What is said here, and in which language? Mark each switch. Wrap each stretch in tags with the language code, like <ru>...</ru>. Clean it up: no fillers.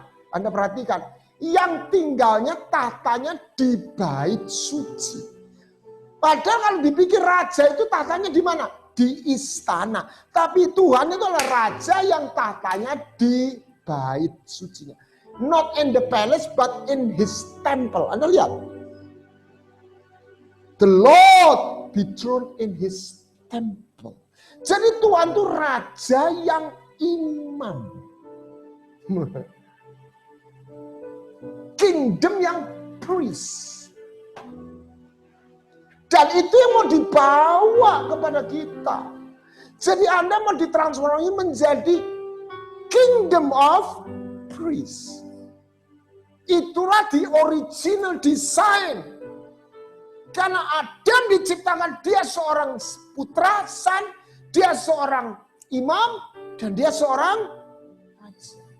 <id>Anda perhatikan, yang tinggalnya tahtanya di bait suci. Padahal kalau dipikir raja itu tahtanya di mana? Di istana. Tapi Tuhan itu adalah raja yang tahtanya di bait sucinya.</id> <en>Not in the palace, but in his temple.</en> <id>Anda lihat.</id> <en>The Lord be throned in his temple.</en> <id>Jadi Tuhan itu raja yang imam.</id> <en>Kingdom yang priest.</en> <id>Dan itu yang mau dibawa kepada kita. Jadi Anda mau ditransformasi menjadi</id> <en>kingdom of priest.</en> <id>Itulah</id> <en>the original design.</en> <id>Karena Adam diciptakan, dia seorang putra, son, dia seorang imam, dan dia seorang raja.</id>